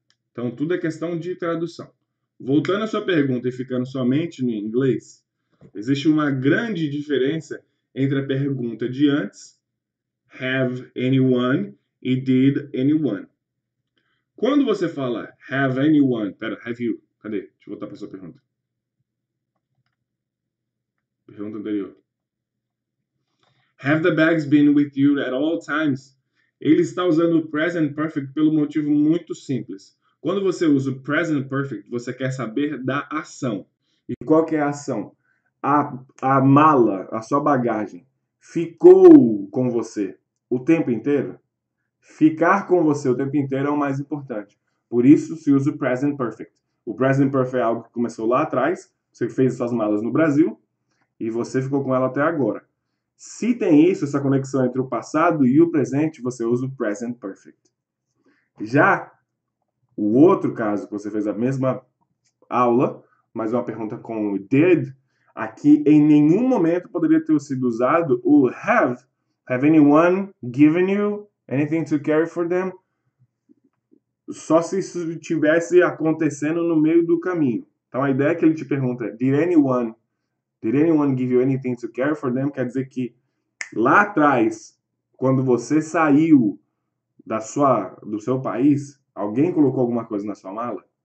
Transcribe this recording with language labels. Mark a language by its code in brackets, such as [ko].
[pt] Então, tudo é questão de tradução. Voltando à sua pergunta e ficando somente no inglês, existe uma grande diferença entre a pergunta de antes, [en] have anyone, [pt] e [en] did anyone. [pt] Quando você fala [en] have anyone, have you, [pt] cadê? Deixa eu voltar para a sua pergunta. Pergunta anterior. [en] Have the bags been with you at all times? [pt] Ele está usando o present perfect pelo motivo muito simples. Quando você usa o present perfect, você quer saber da ação. E qual que é a ação? A mala, a sua bagagem, ficou com você o tempo inteiro? Ficar com você o tempo inteiro é o mais importante. Por isso se usa o present perfect. O present perfect é algo que começou lá atrás, você fez suas malas no Brasil e você ficou com ela até agora. Se tem isso, essa conexão entre o passado e o presente, você usa o present perfect. Já o outro caso, que você fez a mesma aula, mas uma pergunta com o did, aqui em nenhum momento poderia ter sido usado o have. [en] Have anyone given you anything to carry for them? [pt] Só se isso estivesse acontecendo no meio do caminho. Então a ideia é que ele te pergunta, [en] did anyone give you anything to carry for them? [pt] Quer dizer que lá atrás, quando você saiu do seu país, alguém colocou alguma coisa na sua mala?